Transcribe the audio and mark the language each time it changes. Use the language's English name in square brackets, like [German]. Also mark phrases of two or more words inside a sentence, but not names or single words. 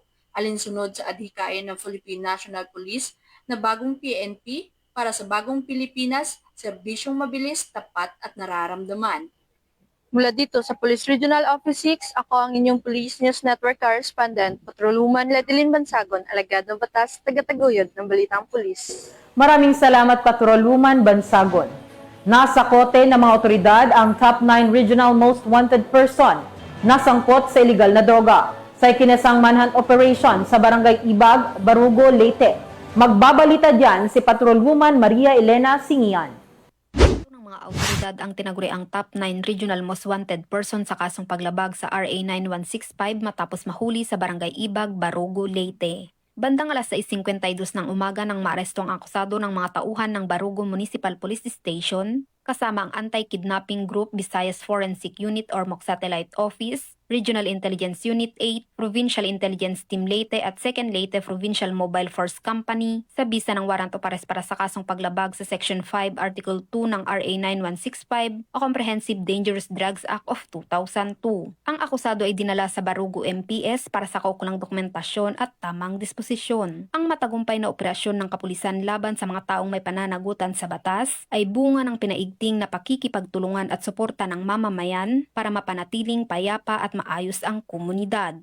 [Filipino] Alinsunod sa adhikain ng Philippine National Police na bagong PNP para sa bagong Pilipinas, serbisyong mabilis, tapat at nararamdaman. Mula dito sa Police Regional Office 6, ako ang inyong Police News Network Correspondent, Patrolwoman Ledilyn Bansagon, alagad ng batas, tagataguyod ng Balitang Pulis. Maraming salamat, Patrolwoman Bansagon. Nasa kote ng mga otoridad ang [English] top 9 regional most wanted person [Filipino] na sangkot sa iligal na droga sa ikinasang [English] manhunt operation [Filipino] sa Barangay Ibag, Barugo, Leyte. Magbabalita diyan si Patrolwoman Maria Elena Singian. Ng mga komunidad ang tinaguriang [English] top 9 regional most wanted person [Filipino] sa kasong paglabag sa RA 9165 matapos mahuli sa Barangay Ibag, Barugo, Leyte. Bandang alas 6:52 ng umaga nang maaresto ang akusado ng mga tauhan ng Barugo Municipal Police Station kasama ang Anti-Kidnapping Group Visayas Forensic Unit or MOC Satellite Office, Regional Intelligence Unit 8, Provincial Intelligence Team Leyte at 2nd Leyte Provincial Mobile Force Company sa bisa ng [English] warrant of arrest [Filipino] para sa kasong paglabag sa Section 5, Article 2 ng RA 9165 o Comprehensive Dangerous Drugs Act of 2002. Ang akusado ay dinala sa Barugo MPS para sa kaukulang dokumentasyon at tamang disposisyon. Ang matagumpay na operasyon ng kapulisan laban sa mga taong may pananagutan sa batas ay bunga ng pinaigting na pakikipagtulungan at suporta ng mamamayan para mapanatiling payapa at maayos ang komunidad.